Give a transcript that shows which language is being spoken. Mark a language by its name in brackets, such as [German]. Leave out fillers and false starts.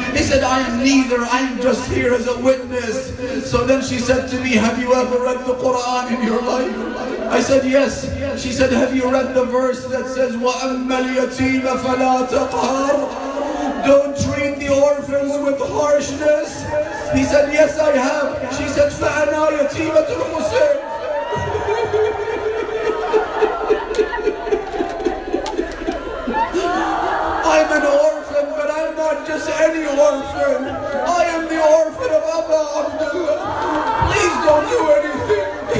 [English] He said, I am neither. I am just here as a witness. So then she said to me, have you ever read the Quran in your life? I said, yes. She said, have you read the verse that says, [Arabic] وَأَمَّا الْيَتِيمَ فَلَا تَقْهَرْ? [English] Don't treat the orphans with harshness. He said, yes, I have. She said, [Arabic] فَأَنَا يَتِيمَةُ الْحُسَيْنِ. [English] I'm an orphan, but I'm not just any orphan. I am the orphan of Abu Abdullah. Please don't do anything.